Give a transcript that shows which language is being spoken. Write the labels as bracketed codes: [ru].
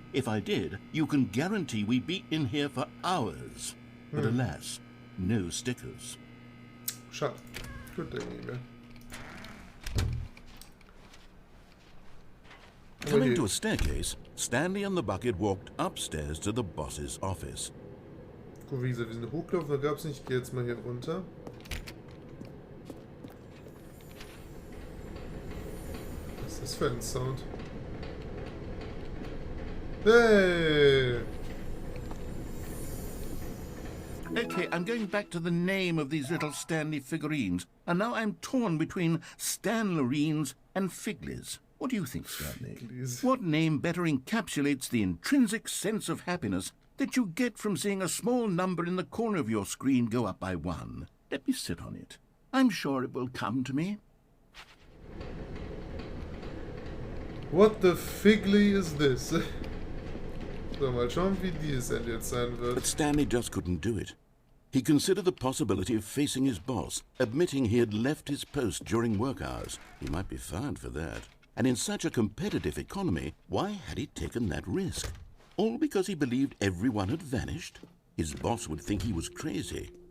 [en] If I did, you can guarantee we'd be in here for hours. But alas, no stickers. [de] Schade. Gut, denke ich mir. [en] Coming to a staircase, Stanley and the bucket walked upstairs to the boss's office. [de] Gut, wie gesagt, wir sind hochgelaufen, da gab es nicht. Ich gehe jetzt mal hier runter. Was ist das für ein Sound? [en] Hey! Okay, I'm going back to the name of these little Stanley figurines, and now I'm torn between Stanlerines and Figlies. What do you think, Stanley? Figlies. What name better encapsulates the intrinsic sense of happiness that you get from seeing a small number in the corner of your screen go up by 1? Let me sit on it. I'm sure it will come to me. What the figly is this? [de] So, mal schauen, wie dieses End jetzt sein [en] But [de] wird. [en] Stanley just couldn't do it. He considered the possibility of facing his boss, admitting he had left his post during work hours. He might be fired for that. And in such a competitive economy, why had he taken that risk? All because he believed everyone had vanished? His boss would think he was crazy.